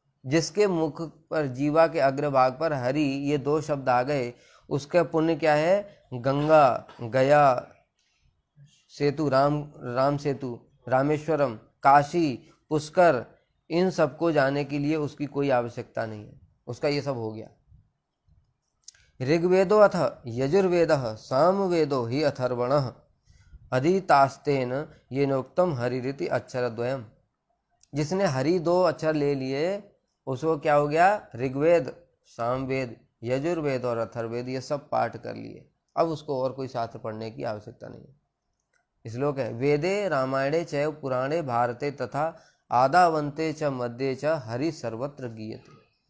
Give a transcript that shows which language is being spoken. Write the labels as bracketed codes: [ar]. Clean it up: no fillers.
[hi] जिसके मुख पर, जीवा के अग्रभाग पर हरि ये दो शब्द आ गए, उसका पुण्य क्या है? गंगा, गया सेतु, राम सेतु, रामेश्वरम, काशी, पुष्कर, इन सबको जाने के लिए उसकी कोई आवश्यकता नहीं है, उसका ये सब हो गया। [sa] ऋग्वेदो अथ यजुर्वेदः सामवेदो हि अथर्वणः अधीतास्तेन येनोक्तम हरिरिति अक्षरद्वयम्। [hi] जिसने हरि दो अक्षर ले लिए उसको क्या हो गया? ऋग्वेद, सामवेद, यजुर्वेद और अथर्ववेद ये सब पाठ कर लिए। अब उसको और कोई शास्त्र पढ़ने की आवश्यकता नहीं है। [sa] श्लोक है, वेदे रामायणे चैव पुराणे भारते तथा आदावन्ते च मध्ये च हरि सर्वत्र गीयते।